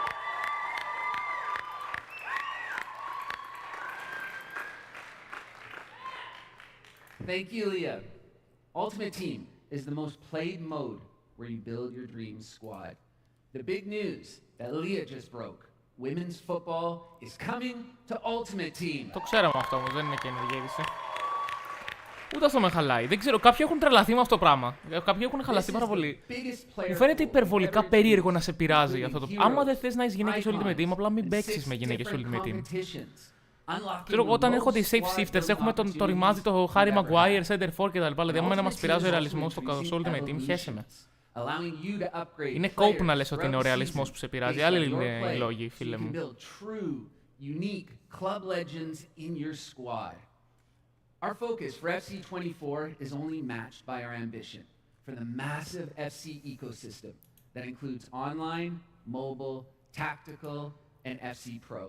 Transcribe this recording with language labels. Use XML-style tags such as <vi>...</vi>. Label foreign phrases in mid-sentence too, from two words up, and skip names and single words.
<en>Thank you, Leah. Ultimate Team is the most played mode where you build your dream squad. The big news that Leah just broke. Women's football is coming to Ultimate Team.</en> <el>Το ξέραμε αυτό όμως, δεν είναι καινούργια είδηση. Ούτε αυτό με χαλάει. Δεν ξέρω, κάποιοι έχουν τρελαθεί με αυτό το πράγμα. Κάποιοι έχουν χαλαστεί πάρα πολύ. Μου φαίνεται υπερβολικά περίεργο να σε πειράζει αυτό το πράγμα. Άμα δεν θες να έχεις γυναίκες Ultimate Team, απλά μην παίξεις με γυναίκες Ultimate Team. Ξέρω εγώ, όταν έρχονται οι</el> <en>safe shifters,</en> <el>έχουμε το ρημάδι, το Harry Maguire,</el> <en>Center For</en> <el>κτλ. Δηλαδή, άμα να μας πειράζει ο ρεαλισμός στο Ultimate Team, χέσε με. Είναι κόπου να λες ότι είναι ο ρεαλισμός που σε πειράζει. Άλλοι είναι οι λόγοι, φίλε μου.</el> <en>Our focus for FC24 is only matched by our ambition for the massive FC ecosystem that includes online, mobile, tactical, and FC Pro.</en>